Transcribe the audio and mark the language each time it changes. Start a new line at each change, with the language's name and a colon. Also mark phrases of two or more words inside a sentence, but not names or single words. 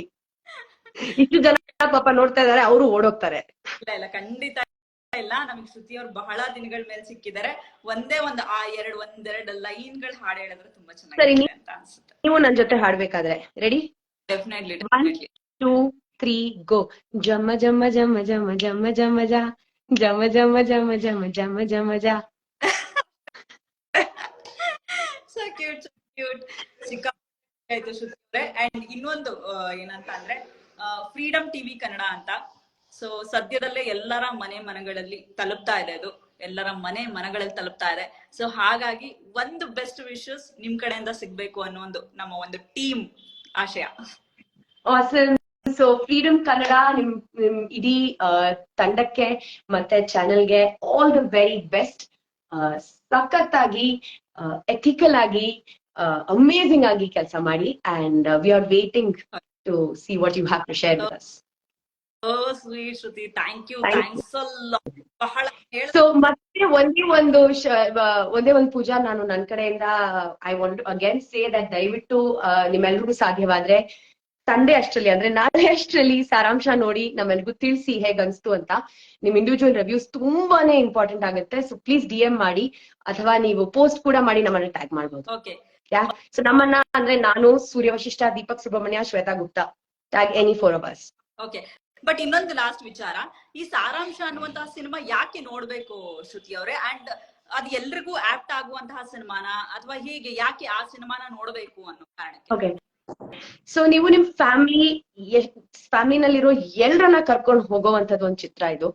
Kannada: ಇಷ್ಟು ಜನ ಪಾಪ ನೋಡ್ತಾ ಇದಾರೆ, ಅವರು ಓಡೋಗ್ತಾರೆ. ಇಲ್ಲ, ಖಂಡಿತ ಇಲ್ಲ. ನಮ್ಗೆ ಶ್ರುತಿ ಅವ್ರು ಬಹಳ ದಿನಗಳ ಮೇಲೆ ಸಿಕ್ಕಿದ್ದಾರೆ. ಒಂದೆರಡು ಲೈನ್ಗಳು ಹಾಡು ಹೇಳಿದ್ರೆ ತುಂಬಾ ಚೆನ್ನಾಗಿದೆ ಅಂತ ಅನ್ಸುತ್ತೆ. ನೀವು ನನ್ ಜೊತೆ ಹಾಡ್ಬೇಕಾದ್ರೆ ರೆಡಿ? ಡೆಫಿನೆಟ್ಲಿ. 1 2 3 ಗೋ. ಜಮ ಜಮ ಜಮ ಜಮ ಜಮ ಜಮ ಜ ಜಮ ಜಮ ಜಮ ಜಮ ಜಮ ಜಮ ಜ.
English: So cute, so cute.
Kannada: ಸಿಕ್ಕಾಯ್ತು ಶ್ರುತಿ ಅವರೇ. ಅಂಡ್ ಇನ್ನೊಂದು ಏನಂತ ಅಂದ್ರೆ, ಫ್ರೀಡಮ್ ಟಿವಿ ಕನ್ನಡ ಅಂತ. ಸೊ ಸದ್ಯದಲ್ಲೇ ಎಲ್ಲರ ಮನೆಗಳಲ್ಲಿ ತಲುಪ್ತಾ ಇದೆ, ಅದು ಎಲ್ಲರ ಮನೆಗಳಲ್ಲಿ ತಲುಪ್ತಾ ಇದೆ. ಸೊ ಹಾಗಾಗಿ ಒಂದು
English: best wishes
Kannada: ನಿಮ್ ಕಡೆಯಿಂದ ಸಿಗ್ಬೇಕು ಅನ್ನೋ ನಮ್ಮ ಒಂದು ಟೀಮ್ ಆಶಯ. ಸೊ ಫ್ರೀಡಮ್ ಕನ್ನಡ ನಿಮ್ ಇಡೀ ತಂಡಕ್ಕೆ ಮತ್ತೆ ಚಾನೆಲ್ಗೆ
English: all the very best.
Kannada: ಸಖತ್ತಾಗಿ ಎಥಿಕಲ್ ಆಗಿ ಅಮೇಸಿಂಗ್ ಆಗಿ ಕೆಲಸ ಮಾಡಿ
English: and we are waiting to see what you have to share with us. Sweet Shruti, thank you, Thank
Kannada: ಥ್ಯಾಂಕ್ಸ್ ಬಹಳ ಸೊ ಮತ್ತೆ ಒಂದೇ ಒಂದು ಪೂಜಾ, ನಾನು ನನ್ನ ಕಡೆಯಿಂದ
English: I want again say that
Kannada: ದಯವಿಟ್ಟು ನಿಮ್ಮೆಲ್ರಿಗೂ ಸಾಧ್ಯವಾದ್ರೆ ಸಂಡೇ ಅಷ್ಟರಲ್ಲಿ ಅಂದ್ರೆ ನಾಳೆ ಅಷ್ಟರಲ್ಲಿ ಸಾರಾಂಶ ನೋಡಿ ನಮ್ಮೆಲ್ರಿಗೂ ತಿಳಿಸಿ ಹೇಗ್ ಅನ್ಸ್ತು ಅಂತ. ನಿಮ್
English: individual reviews
Kannada: ತುಂಬಾನೇ ಇಂಪಾರ್ಟೆಂಟ್ ಆಗುತ್ತೆ.
English: so please DM
Kannada: ಮಾಡಿ ಅಥವಾ ನೀವು ಪೋಸ್ಟ್ ಕೂಡ ಮಾಡಿ ನಮ್ಮನ್ನ ಟ್ಯಾಗ್ ಮಾಡ್ಬೋದು. ಓಕೆ. ಸೊ ನಮ್ಮನ್ನ ಅಂದ್ರೆ ನಾನು, ಸೂರ್ಯ ವಶಿಷ್ಠ, ದೀಪಕ್ ಸುಬ್ರಹ್ಮಣ್ಯ, ಶ್ವೇತಾ ಗುಪ್ತಾ,
English: tag any 4 of us.
Kannada: ಓಕೆ. ಬಟ್ ಇನ್ನೊಂದು ಲಾಸ್ಟ್ ವಿಚಾರ, ಈ ಸಾರಾಂಶ ಅನ್ನುವಂತಹ ಸಿನಿಮಾ ಯಾಕೆ ನೋಡ್ಬೇಕು ಶ್ರುತಿ ಅವರೇ? ಅಂಡ್ ಅದು ಎಲ್ರಿಗೂ ಆಪ್ಟ್ ಆಗುವಂತಹ ಸಿನಿಮಾನ ಅಥವಾ ಹೀಗೆ ಯಾಕೆ ಆ ಸಿನಿಮಾನ ನೋಡ್ಬೇಕು ಅನ್ನೋ ಕಾರಣಕ್ಕೆ? ಓಕೆ. ಸೊ ನೀವು ನಿಮ್ ಫ್ಯಾಮಿಲಿನಲ್ಲಿರೋ ಎಲ್ಲರನ್ನ ಕರ್ಕೊಂಡು ಹೋಗೋವಂಥದ್ದು ಒಂದು ಚಿತ್ರ ಇದು.